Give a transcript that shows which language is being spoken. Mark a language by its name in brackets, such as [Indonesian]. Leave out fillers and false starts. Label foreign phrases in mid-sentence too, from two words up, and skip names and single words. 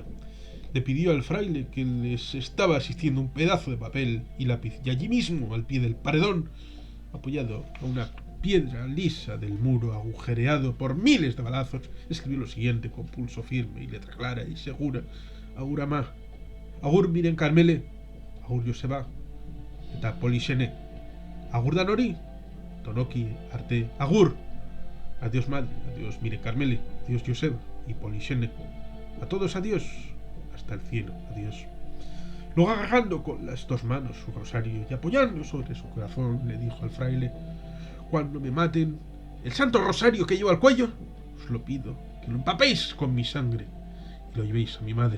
[Spanish] Le pidió al fraile que les estaba asistiendo un pedazo de papel y lápiz, y allí mismo, al pie del paredón, apoyado a una piedra lisa del muro agujereado por miles de balazos, escribió lo siguiente con pulso firme y letra clara y segura: [Basque] «Agur ama, agur miren Carmele, agur Joseba, eta Polixene, agur danori, tonoki arte, agur. [Spanish] Adiós madre, adiós miren Carmele, adiós Joseba y Polixene, a todos adiós, hasta el cielo, adiós». Luego, agarrando con las dos manos su rosario y apoyando sobre su corazón, le dijo al fraile: «Cuando me maten, el santo rosario que llevo al cuello, os lo pido que lo empapéis con mi sangre y lo llevéis a mi madre».